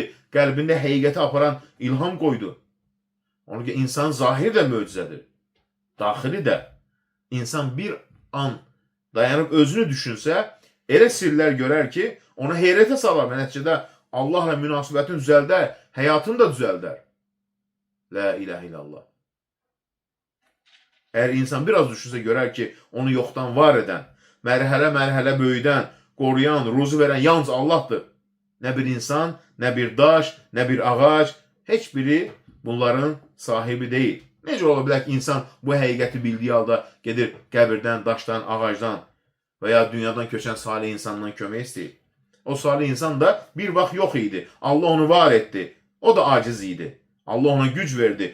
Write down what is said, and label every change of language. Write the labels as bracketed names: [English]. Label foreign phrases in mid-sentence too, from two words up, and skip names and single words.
[Azerbaijani] Qəlbində həqiqəti aparan ilham qoydu. Onun ki, insan zahiri də möcüzədir. Daxili də. İnsan bir an dayanıb özünü düşünsə, elə sirlər görər ki, onu heyrətə salar. Nəticədə Allahla münasibətini düzəldər, həyatını da düzəldər. [Arabic] La ilahe illallah. [Turkish] Eğer insan biraz düşünse görer ki onu yoktan var eden, mərhələ böyüdən, qoruyan, ruzu veren yalnız Allah'tır. Ne bir insan, ne bir daş, ne bir ağac, heç biri bunların sahibi değil. [Azerbaijani] Necə ola bilər ki, insan bu həqiqəti bildiği halda gedir qəbirdən, daşdan, ağacdan veya dünyadan köçən salih insandan kömək istəyir. O salih insan da bir vaxt yox idi. Allah onu var etdi. O da aciz idi. Allah ona güc verdi.